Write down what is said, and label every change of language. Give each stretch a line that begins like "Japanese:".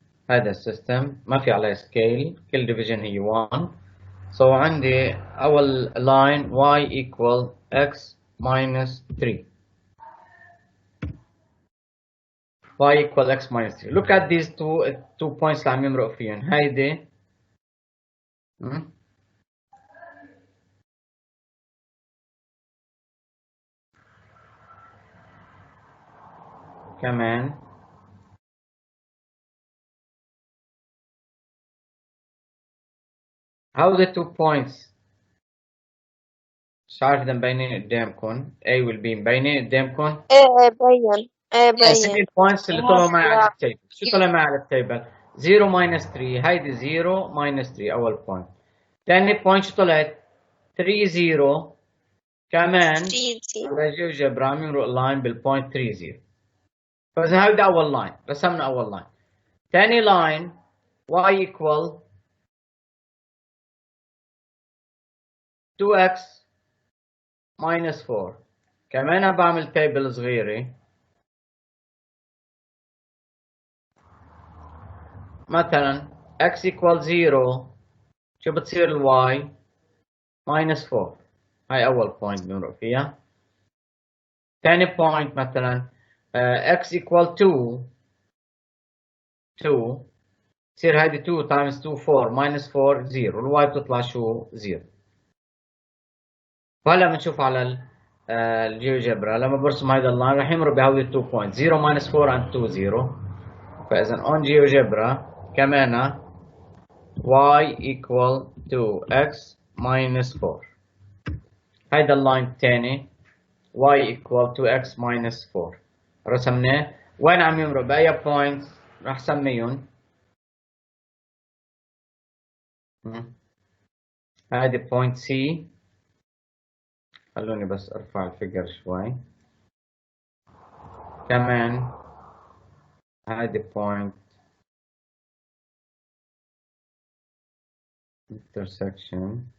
Arabic: هذا السيستم ما في عليه سكيل، كل ديفيجن هي 1.
English: so
Arabic: عندي أول
English: line y equal x minus 3. y equal x minus 3. look at these two points
Arabic: اللي عم يمرق فيهم. هيدي كمان
English: how the 2 points
Arabic: مش عارف إذا مبينين قدامكم.
English: A will be
Arabic: مبينين قدامكم. ايه بين هسه البوينتس اللي طلعوا معي على التيبل. شو طلع معي على التيبل؟ 0 minus 3. هيدي 0 minus 3 أول بوينت. ثاني بوينت شو طلعت؟ 3 0 كمان على جيوجبرا عم يمرق لاين بالبوينت 3 0. فإذا هيدا أول لاين، رسمنا أول لاين. ثاني لاين
English: y equal 2x minus 4.
Arabic: كمان بعمل تيبل صغيرة.
English: مثلا x equal 0
Arabic: شو بتصير
English: y minus 4.
Arabic: هاي أول بوينت بنمرق فيها. ثاني بوينت مثلا x equal 2 تصير هيدي 2 times 2 4 minus 4 0. الواي بتطلع شو 0. وهلا بنشوف على الجيوجبرا لما برسم هيدا اللاين رح يمرق بهودي 2 بوينت 0 minus 4 and 2 0. فإذا
English: on GeoGebra
Arabic: كمان
English: y equal 2x minus 4.
Arabic: هيدا اللاين الثاني
English: y equal 2x minus 4
Arabic: رسمناه. وين عم يمرق بأي بوينت رح سميهم. هذه بوينت C. خلوني بس ارفع الفيجر شوي. كمان هذه بوينت intersection.